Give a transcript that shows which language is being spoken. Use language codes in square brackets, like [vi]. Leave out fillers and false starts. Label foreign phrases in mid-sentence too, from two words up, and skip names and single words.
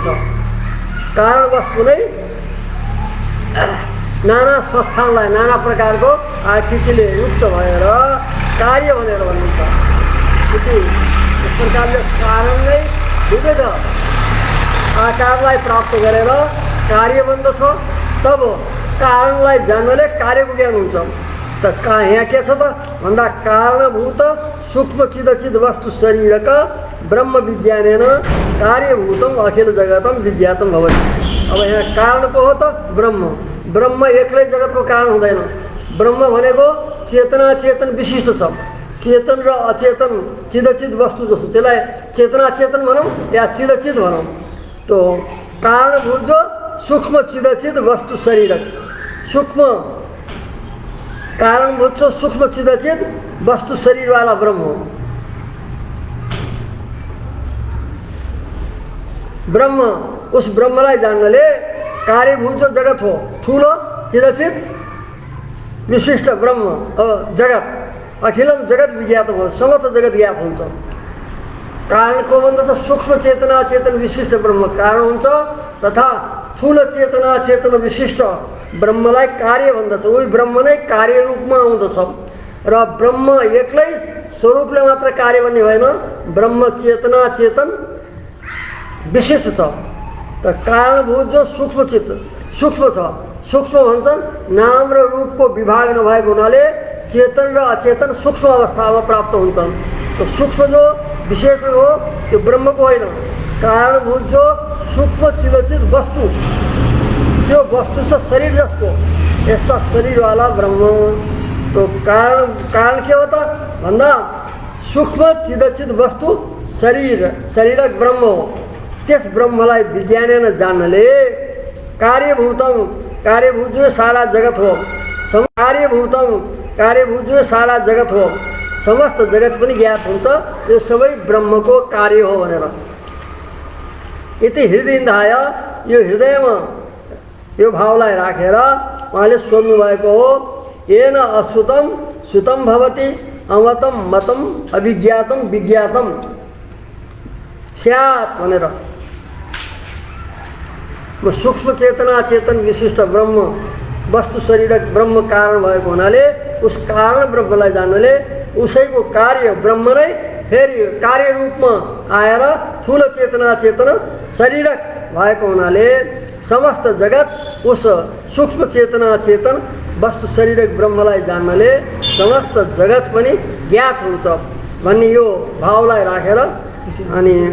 [ne] कारण वस्तु नै नाना संस्थानलाई नाना प्रकारको आकृतिले युक्त भएर कार्य भनेर भनिन्छ। यस प्रकारले कारण नै विविध आकारलाई प्राप्त गरेर कार्य बन्दछ। तब कारणलाई जान्नले कार्यको ज्ञान हुन्छ। त यहाँ के छ त भन्दा [sa] कारणभूत सूक्ष्म चिदचिद वस्तु शरीरक ब्रह्म विज्ञानेन कार्यभूतम अखिल जगतम विज्ञातम भवति। [ne] अब यहाँ कारण को हो त ब्रह्म। ब्रह्म एक्लै जगतको कारण हुँदैन। ब्रह्म भनेको चेतना चेतन विशिष्ट छ। चेतन र अचेतन चिदचिद वस्तु जस्तो त्यसलाई चेतना चेतन भनौँ या चिदचिद भनौँ। तो कारणभूत जो सूक्ष्म चिदचिद वस्तु शरीरक सूक्ष्म कारणभूत जो सूक्ष्म चिदचिद वस्तु शरीर वाला ब्रह्म हो। ब्रह्म उस ब्रह्मलाई जान्नले कार्यभूत जो जगत हो ठुलो चिदचिद विशिष्ट ब्रह्म जगत [sa] अखिलम जगत विज्ञात [ne] हो। समस्त जगत ज्ञात हुन्छ। कारण को भन्दछ सूक्ष्म चेतना चेतन विशिष्ट ब्रह्म कारण हुन्छ तथा ठुलो चेतना चेतन विशिष्ट ब्रह्मलाई कार्य भन्दछ। उही ब्रह्म नै कार्य रूपमा आउँदछ र ब्रह्म एक्लै स्वरूपले मात्र कार्य बन्ने भएन। ब्रह्म चेतना चेतन विशिष्ट छ। त कारणभूत जो सूक्ष्म चित्त सूक्ष्म छ। सूक्ष्म भन्छन् नाम र रूपको विभाग नभएको हुनाले चेतन र अचेतन सूक्ष्म अवस्थामा प्राप्त हुन्छन्। तो सूक्ष्म जो विशेषण हो त्यो ब्रह्मको होइन। कारणभूत जो सूक्ष्म चिदचिद वस्तु त्यो वस्तु छ शरीर जसको यस्ता शरीरवाला ब्रह्म। तो कारण के हो त भन्दा सूक्ष्म चिदचिद वस्तु शरीरक ब्रह्म हो। त्यस ब्रह्मलाई विज्ञानेन जान्नले कार्यभूत जो सारा जगत हो कार्यभूत जो सारा जगत हो समस्त जगत पनि ज्ञात हुन्छ। यो सबै ब्रह्मको कार्य हो भनेर यति हृदयन्धाय यो हृदयमा यो भावलाई राखेर उहाँले सोध्नु भएको हो। [sa] येन अश्रुतम श्रुतम भवति अमतम मतम अभिज्ञातम विज्ञातम स्यात् भनेर। [ne] सूक्ष्म चेतना चेतन विशिष्ट ब्रह्म वस्तु शरीरक ब्रह्म कारण भएको हुनाले उस कारण ब्रह्मलाई जान्नले उसैको कार्य ब्रह्म नै फेरि कार्य रूपमा आएर ठुलो चेतना चेतन शरीरक भएको हुनाले समस्त जगत उस सूक्ष्म चेतना चेतन वस्तु शरीरक ब्रह्मलाई जान्नले समस्त जगत पनि ज्ञात हुन्छ भन्ने यो भावलाई राखेर अनि